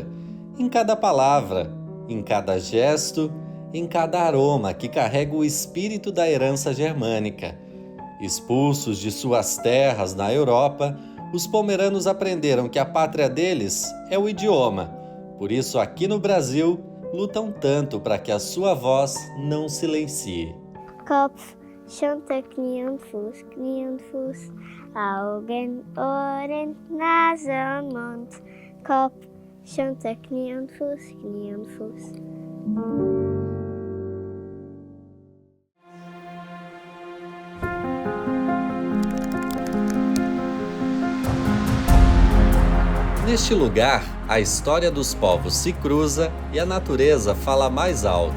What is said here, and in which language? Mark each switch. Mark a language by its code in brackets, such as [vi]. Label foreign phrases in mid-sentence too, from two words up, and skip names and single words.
[pt] Em cada palavra, em cada gesto, em cada aroma que carrega o espírito da herança germânica. Expulsos de suas terras na Europa, os pomeranos aprenderam que a pátria deles é o idioma. Por isso, aqui no Brasil, lutam tanto para que a sua voz não silencie. [de] Kopf, Schulter, Knie und Fuß, Augen, Ohren, Nase und Mund. Kopf, Schulter, Knie und Fuß, Knie und Fuß. [pt] Neste lugar, a história dos povos se cruza e a natureza fala mais alto.